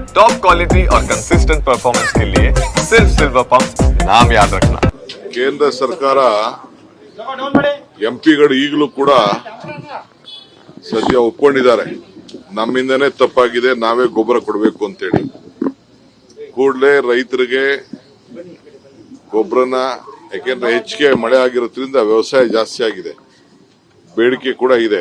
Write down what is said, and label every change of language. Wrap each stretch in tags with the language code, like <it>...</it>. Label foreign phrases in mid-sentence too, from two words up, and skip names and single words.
<en>top quality</en> <hi>और</hi> <en>consistent performance</en> <hi>के लिए सिर्फ सिल्वर पंप नाम याद रखना।</hi> <kn>ಕೇಂದ್ರ ಸರ್ಕಾರ ಎಂಪಿಗಳು ಈಗಲೂ ಕೂಡ ಸದ್ಯ ಒಪ್ಕೊಂಡಿದ್ದಾರೆ, ನಮ್ಮಿಂದನೇ ತಪ್ಪಾಗಿದೆ, ನಾವೇ ಗೊಬ್ಬರ ಕೊಡಬೇಕು ಅಂತೇಳಿ. ಕೂಡಲೇ ರೈತರಿಗೆ ಗೊಬ್ಬರನ, ಯಾಕೆಂದ್ರೆ ಹೆಚ್ಚಿಗೆ ಮಳೆ ಆಗಿರೋದ್ರಿಂದ ವ್ಯವಸಾಯ ಜಾಸ್ತಿ ಆಗಿದೆ, ಬೇಡಿಕೆ ಕೂಡ ಇದೆ.</kn>